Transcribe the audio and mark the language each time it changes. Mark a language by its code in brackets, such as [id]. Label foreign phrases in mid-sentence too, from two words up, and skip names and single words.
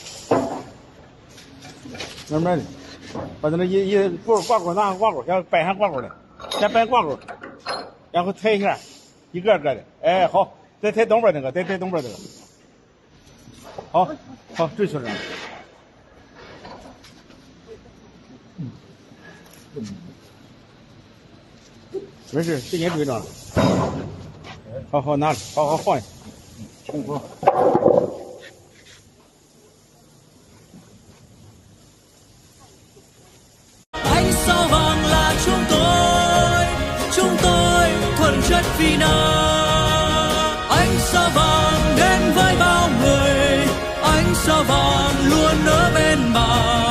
[zh] 慢慢的，把它那一挂钩拿挂钩，先掰上挂钩的，先掰挂钩，然后抬一下，一个个的，哎，好，再抬东边那个，再抬东边这个，好，好，追求着。没事，给你追着了。好好拿着，好好放下。辛苦。 [vi] Ánh sao vàng là chúng tôi thuần chất vì nào. Ánh sao vàng đến với bao người, ánh sao vàng luôn ở bên bạn.